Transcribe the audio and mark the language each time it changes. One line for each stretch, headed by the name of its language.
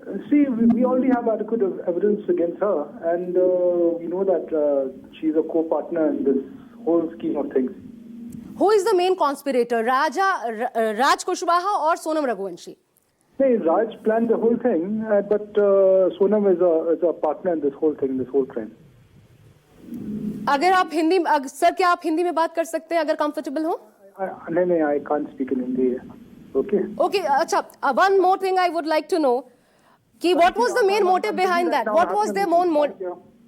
English: See, we already have adequate evidence against her, and we know that she's a co-partner in this whole scheme of things. Who is the main conspirator? Raj Kushwaha or Sonam Raghuvanshi? No, Raj planned the whole thing, but Sonam is a partner in this whole thing, this whole crime.
Hindi: अगर आप Hindi, sir क्या आप हिंदी में बात कर सकते हैं अगर कंफर्टेबल हो? नहीं,
English: I can't speak in Hindi. Okay.
Hindi: Okay, अच्छा.
English: One more thing I would like to know.
Hindi: कि
English: what was the main motive behind that? What was their main motive?